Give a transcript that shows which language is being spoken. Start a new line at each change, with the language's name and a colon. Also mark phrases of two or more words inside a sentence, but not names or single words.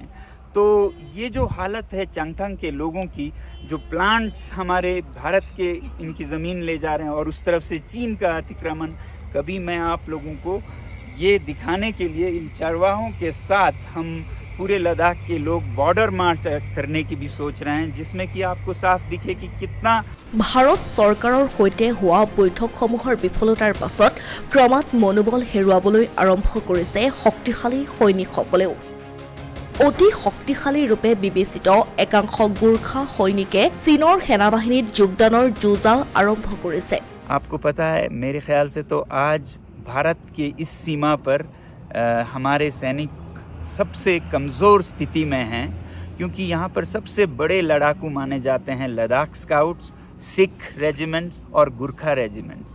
Hindi: तो ये जो हालत है चांगथंग के लोगों की, जो प्लांट्स हमारे भारत के इनकी ज़मीन ले जा रहे हैं और उस तरफ से चीन का अतिक्रमण, कभी मैं आप लोगों को ये दिखाने के लिए इन चरवाहों के साथ हम पूरे लद्दाख के लोग बॉर्डर मार्च करने की भी सोच रहे हैं, जिसमें कि आपको साफ दिखे कि कितना
Assamese: ভাৰত চৰকাৰৰ সৈতে হোৱা বৈঠকসমূহৰ বিফলতাৰ পাছত ক্ৰমাৎ মনোবল হেৰুৱাবলৈ আৰম্ভ কৰিছে শক্তিশালী সৈনিকসকলেও। অতি শক্তিশালী ৰূপে বিবেচিত একাংশ গোৰ্খা সৈনিকে চীনৰ সেনাবাহিনীত যোগদানৰ যুঁজা আৰম্ভ কৰিছে।
Hindi: आपको पता है, मेरे ख्याल से तो आज भारत के इस सीमा पर हमारे सैनिक सबसे कमज़ोर स्थिति में हैं, क्योंकि यहाँ पर सबसे बड़े लड़ाकू माने जाते हैं लद्दाख स्काउट्स, सिख रेजिमेंट्स और गुरखा रेजिमेंट्स।